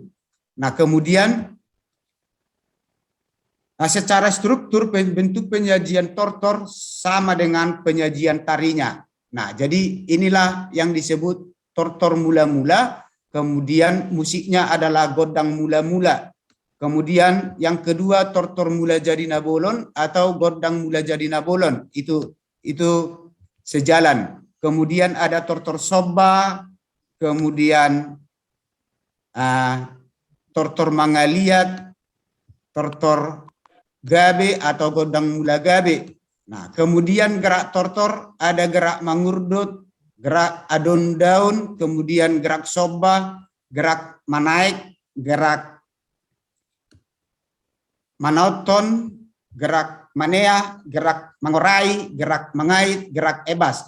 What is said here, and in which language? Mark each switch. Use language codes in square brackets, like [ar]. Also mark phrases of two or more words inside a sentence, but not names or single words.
[id] Nah, kemudian secara struktur bentuk penyajian tortor sama dengan penyajian tarinya. Nah, jadi inilah yang disebut tortor mula-mula, kemudian musiknya adalah godang mula-mula. Kemudian yang kedua tortor mula jadi nabolon atau godang mula jadi nabolon, itu sejalan. Kemudian ada tortor soba, kemudian tortor mangaliat, tortor gabe atau godang mula gabe. Nah, kemudian gerak tortor ada gerak mangurdut, gerak adon daun, kemudian gerak soba, gerak manaik, gerak manoton, gerak manea, gerak mengurai, gerak mengait, gerak ebas.